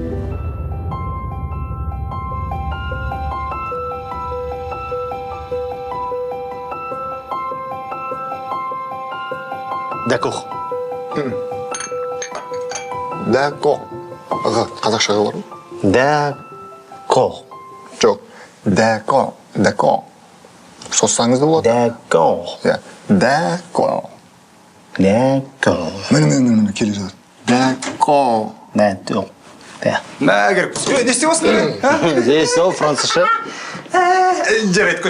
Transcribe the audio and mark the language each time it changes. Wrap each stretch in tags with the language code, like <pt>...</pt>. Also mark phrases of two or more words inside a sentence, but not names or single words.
<fr>D'accord. D'accord.</fr> <kk>Қазақшаға бар ма?</kk> <fr>D'accord. Жоқ. D'accord. D'accord.</fr> <kk>Соссаңыз да болады.</kk> <fr>D'accord. D'accord. D'accord.</fr> <kk>Міне, келе жатыр.</kk> <fr>D'accord. D'accord.</fr> <kk>Мә, керек. Не істеп осың? Здесь сол французша. Жарайды, көш.</kk>